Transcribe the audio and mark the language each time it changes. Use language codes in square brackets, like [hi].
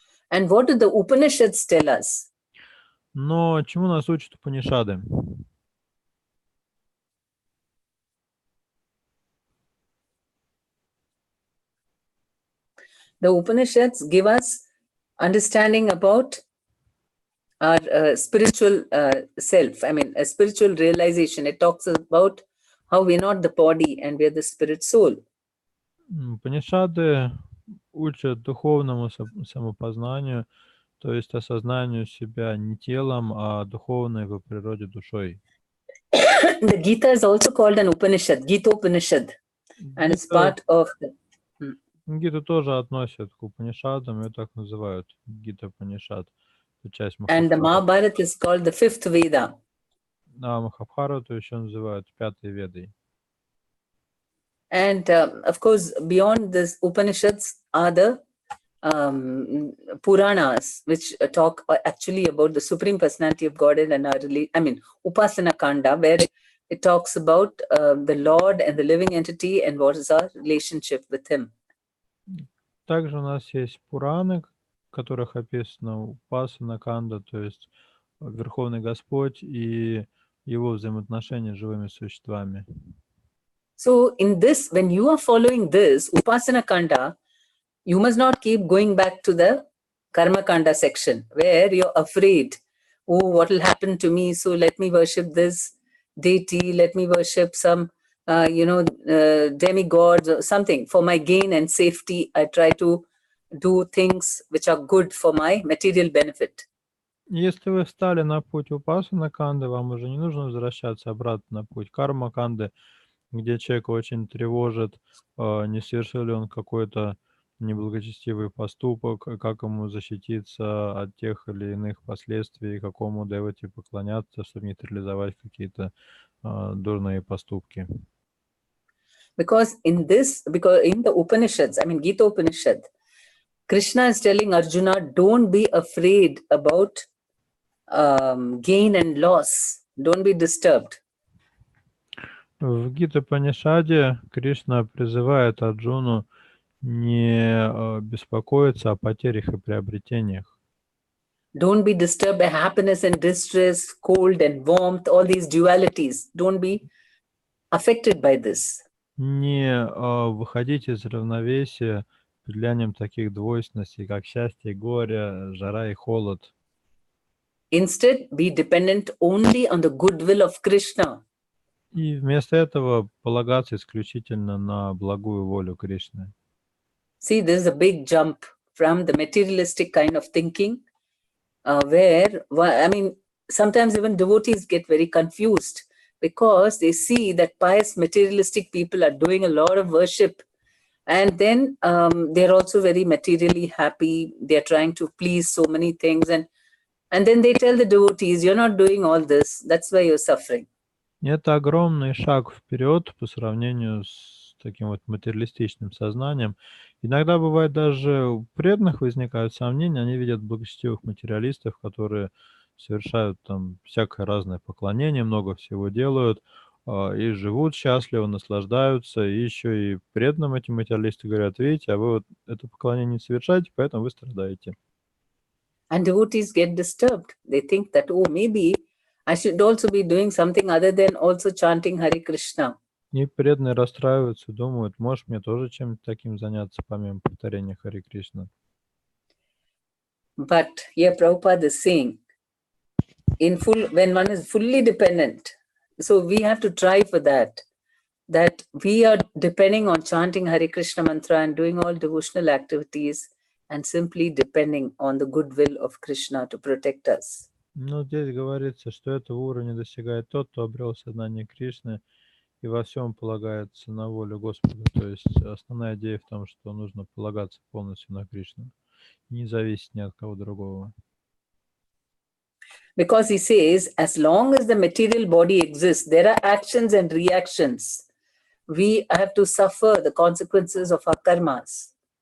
[en] And what do the Upanishads tell us? [ru] Но чему нас учат Упанишады? [en] The Upanishads give us understanding about our spiritual self. I mean, a spiritual realization. It talks about how we're not the body and we're the spirit soul. [ru] Упанишады учат духовному самопознанию, то есть осознанию себя не телом, а духовной по природе душой. [en] The Gita is also called an Upanishad, Gita Upanishad, and it's part of the... [ru] Гиту тоже относят к Упанишадам, и так называют Гита Упанишад. Это часть [en] And the [ru] Махабхараты. [en] Mahabharata is called the fifth Veda. [ru] А Махабхарату еще называют Пятой Ведой. [en] And of course, beyond this Upanishads are the Puranas, which talk actually about the Supreme Personality of Godhead and our Upasana Kanda, where it talks about the Lord and the living entity and what is our relationship with Him. [ru] Также у нас есть Пураны, в которых описано Упасана Канда, то есть Верховный Господь и его взаимоотношения с живыми существами. [en] So in this, when you are following this Upasana Kanda, you must not keep going back to the Karma Kanda section where you're afraid, oh, what will happen to me? So let me worship this deity, let me worship some, demigods or something. For my gain and safety, I try to do things which are good for my material benefit. [ru] Если вы встали на путь Упасана Канды, вам уже не нужно возвращаться обратно на путь Карма Канды, где человек очень тревожит, не совершил ли он какой-то неблагочестивый поступок, как ему защититься от тех или иных последствий, какому девати поклоняться, чтобы нейтрализовать какие-то дурные поступки. [en] Because in the Upanishads, Gita Upanishad, Krishna is telling Arjuna, don't be afraid about gain and loss. Don't be disturbed. [ru] В Гита Панишаде Кришна призывает Арджуну не беспокоиться о потерях и приобретениях. [en] Don't be disturbed by happiness and distress, cold and warmth, all these dualities. Don't be affected by this. [ru] Не выходить из равновесия под влиянием таких двойственностей, как счастье и горе, жара и холод. [en] Instead, be dependent only on the goodwill of Krishna. [ru] И вместо этого полагаться исключительно на благую волю Кришны. [en] See, there is a big jump from the materialistic kind of thinking, where, sometimes even devotees get very confused because they see that pious materialistic people are doing a lot of worship, and then they're also very materially happy. They're trying to please so many things, and then they tell the devotees, you're not doing all this, that's why you're suffering. [ru] Это огромный шаг вперед по сравнению с таким вот материалистичным сознанием. Иногда бывает даже у преданных возникают сомнения, они видят благочестивых материалистов, которые совершают там всякое разное поклонение, много всего делают, и живут счастливо, наслаждаются, и еще и преданным эти материалисты говорят, видите, а вы вот это поклонение не совершаете, поэтому вы страдаете. [en] And devotees get disturbed. They think that, oh, maybe I should also be doing something other than also chanting Hare Krishna. [ru] И преданные расстраиваются, думают, может, мне тоже чем-то таким заняться, помимо повторения Харе Кришна. [en] But here Prabhupada is saying, when one is fully dependent, so we have to try for that we are depending on chanting Hare Krishna mantra and doing all devotional activities and simply depending on the goodwill of Krishna to protect us. [ru] Но здесь говорится, что этого уровня достигает тот, кто обрел сознание Кришны и во всем полагается на волю Господа. То есть основная идея в том, что нужно полагаться полностью на Кришну, не зависеть ни от кого другого. [en] Because he says, as long as the material body exists, there are actions and reactions. We have to suffer the consequences of our karmas.